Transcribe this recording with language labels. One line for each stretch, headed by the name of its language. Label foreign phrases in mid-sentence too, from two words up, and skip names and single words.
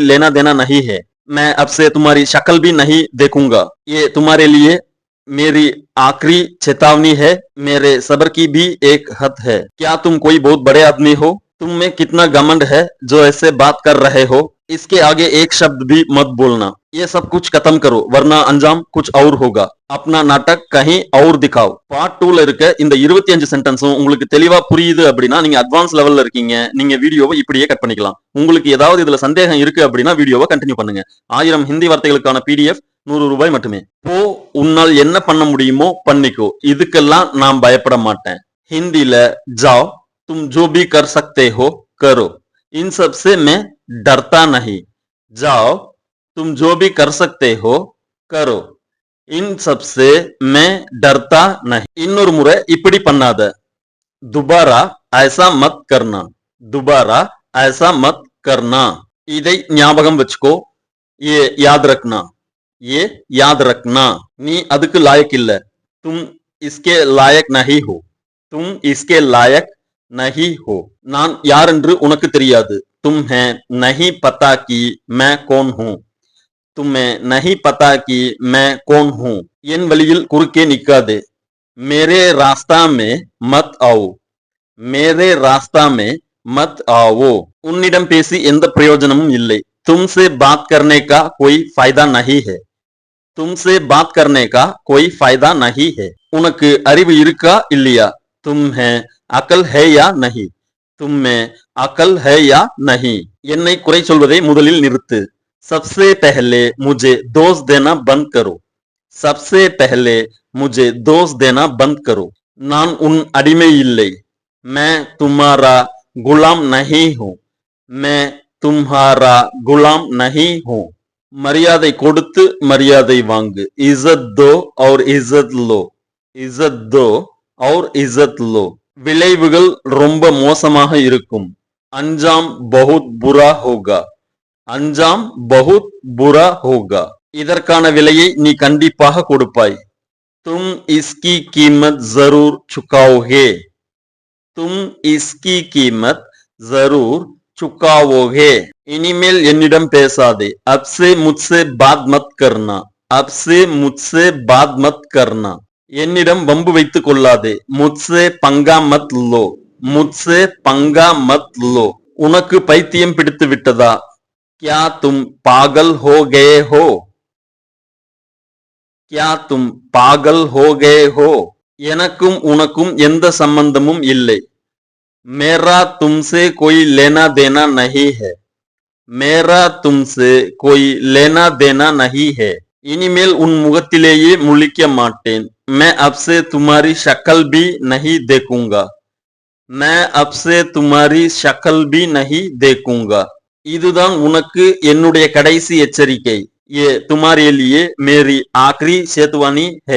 Hindi: लेना देना नहीं है, मैं अब से तुम्हारी शक्ल भी नहीं देखूंगा, ये तुम्हारे लिए मेरी आखिरी चेतावनी है, मेरे सब्र की भी एक हद है, क्या तुम कोई बहुत बड़े आदमी हो, तुम में कितना घमंड है जो ऐसे बात कर रहे हो, इसके आगे एक शब्द भी मत बोलना, ये सब कुछ खत्म करो वरना अंजाम कुछ और होगा, अपना नाटक कहीं और दिखाओ.
Tamil: பார்ட் 2ல இருக்க இந்த 25 சென்டென்ஸும் உங்களுக்கு தெளிவா புரியுது அப்படின்னா நீங்க அட்வான்ஸ் லெவல்ல இருக்கீங்க. நீங்க வீடியோவை இப்படியே கட் பண்ணிக்கலாம். உங்களுக்கு ஏதாவது இதுல சந்தேகம் இருக்கு அப்படின்னா வீடியோவை கண்டினியூ பண்ணுங்க. 1000 ஹிந்தி வார்த்தைகளுக்கான PDF ₹100 மட்டுமே. போ, உன்னால் என்ன பண்ண முடியுமோ பண்ணிக்கோ, இதுக்கெல்லாம் நான் பயப்பட மாட்டேன்.
Hindi: ஹிந்தில जाओ, तुम जो भी कर सकते हो करो, इन सब से मैं डरता नहीं, जाओ तुम जो भी कर सकते हो करो, इन सब से मैं डरता नहीं.
Tamil: இன்னொரு முறை இப்படி பண்ணாத,
Hindi: दोबारा ऐसा मत करना, दोबारा ऐसा मत करना,
Tamil: இதை ஞாபகம் வச்சுக்கோ,
Hindi: ये याद रखना, ये याद रखना,
Tamil: நீ அதுக்கு லாயக் இல்ல,
Hindi: तुम इसके लायक नहीं हो, तुम इसके लायक नहीं हो,
Tamil: நான் யார் என்று உனக்கு தெரியாது,
Hindi: तुम है नहीं पता कि मैं कौन हूँ, तुम्हें नहीं पता कि मैं कौन हूँ,
Tamil: என் வழியில் குறுக்கே நிக்காதே,
Hindi: मेरे रास्ता में मत आओ, मेरे रास्ता में मत आओ,
Tamil: உன்னிடம் பேசி எந்த பிரயோஜனமும் இல்லை,
Hindi: तुमसे बात करने का कोई फायदा नहीं है, तुमसे बात करने का कोई फायदा नहीं है,
Tamil: உனக்கு அறிவு இருக்கா இல்லையா,
Hindi: तुम है अकल है या नहीं, तुम में अकल है या नहीं,
Tamil: என்னை குறை சொல்வதை முதலில் நிறுத்து,
Hindi: सबसे पहले मुझे दोष देना बंद करो, सबसे पहले मुझे दोष देना बंद करो,
Tamil: நான் உன் அடிமை இல்லை,
Hindi: मैं तुम्हारा गुलाम नहीं हूँ, मैं तुम्हारा गुलाम नहीं हूँ,
Tamil: மரியாதை கொடுத்து மரியாதை வாங்கு,
Hindi: इज्जत दो और इज्जत लो, इज्जत दो और इज्जत लो,
Tamil: விளைவுகள் ரொம்ப மோசமாக இருக்கும்,
Hindi: अंजाम बहुत बुरा होगा, अंजाम बहुत बुरा होगा,
Tamil: இதற்கான விலையை நீ கண்டிப்பாக கொடுப்பாய்,
Hindi: तुम इसकी कीमत जरूर चुकाओगे, तुम इसकी कीमत जरूर चुकाओगे,
Tamil: இனிமேல் என்னிடம் பேசாதே,
Hindi: अब से मुझसे बात मत करना, अब से मुझसे बात मत करना,
Tamil: என்னிடம் வம்பு வைத்துக் கொள்ளாதே,
Hindi: मुझसे पंगा मत लो, मुझसे पंगा मत लो,
Tamil: உனக்கு பைத்தியம் பிடித்து விட்டதா,
Hindi: क्या तुम पागल हो गए हो, क्या तुम पागल हो गए हो,
Tamil: எனக்கும் உனக்கும் எந்த சம்பந்தமும் இல்லை,
Hindi: मेरा तुमसे कोई लेना देना नहीं है, मेरा तुमसे कोई लेना देना नहीं है,
Tamil: இனிமேல் உன் முகத்திலேயே முழிக்க மாட்டேன்,
Hindi: मैं अब से तुम्हारी शक्ल भी नहीं देखूंगा, मैं अब से तुम्हारी शक्ल भी नहीं देखूंगा,
Tamil: இதுதான் உனக்கு என்னுடைய கடைசி எச்சரிக்கை,
Hindi: ये तुम्हारे लिए मेरी आखिरी चेतावनी है,